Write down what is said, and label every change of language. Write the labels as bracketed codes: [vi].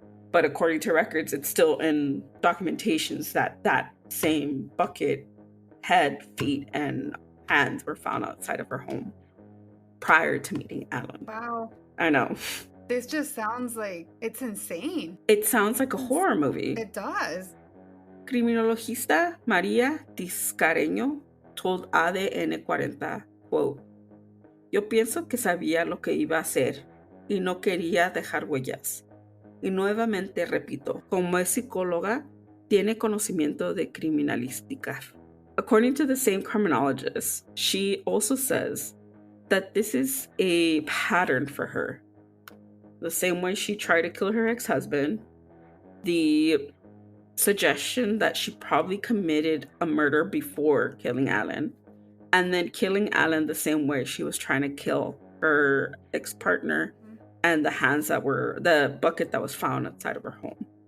[en] But according to records, it's still in documentations that same bucket, head, feet, and hands were found outside of her home prior to meeting Allan. Wow. I know. This just sounds like it's insane. It sounds like a horror movie. It does. [es] Criminologista María Tiscareño [en] told ADN 40, quote, [es] "Yo pienso que sabía lo que iba a hacer y no quería dejar huellas. Y nuevamente repito, como es psicóloga, tiene conocimiento de criminalística." [en] According to the same criminologist, she also says that this is a pattern for her. The same way she tried to kill her ex-husband, the suggestion that she probably committed a murder before killing Allan, and then killing Allan the same way she was trying to kill her ex-partner, and the bucket that was found outside of her home.